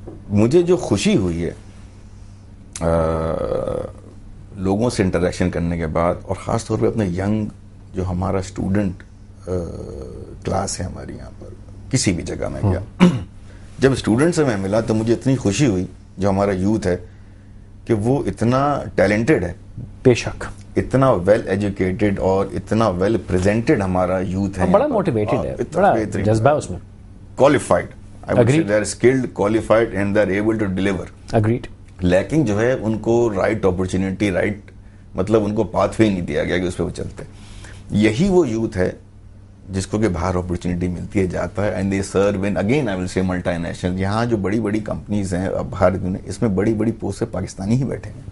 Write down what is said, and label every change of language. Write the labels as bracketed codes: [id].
[ur] مجھے جو خوشی ہوئی ہے لوگوں سے انٹریکشن کرنے کے بعد اور خاص طور پہ اپنے ینگ جو ہمارا اسٹوڈنٹ کلاس ہے ہماری یہاں پر کسی بھی جگہ میں گیا، جب اسٹوڈنٹ سے میں ملا تو مجھے اتنی خوشی ہوئی جو ہمارا یوتھ ہے کہ وہ اتنا ٹیلنٹڈ ہے، بے شک اتنا ویل ایجوکیٹڈ اور اتنا ویل پریزنٹڈ ہمارا یوتھ ہے، بڑا موٹیویٹڈ ہے، بڑا جذبہ اس میں، [en] qualified. I would say they are skilled, qualified and they are able to deliver. Agreed. [ur] لیکن جو ہے ان کو رائٹ اپرچونٹی، رائٹ مطلب ان کو پاتھ وے نہیں دیا گیا کہ اس پہ وہ چلتے. یہی وہ یوتھ ہے جس کو کہ باہر اپرچونٹی ملتی ہے جاتا ہے [en] And they serve in again I will سے multinational. [ur] یہاں جو بڑی بڑی کمپنیز ہیں اب باہر اس میں بڑی بڑی پوسٹ سے پاکستانی ہی بیٹھے ہیں.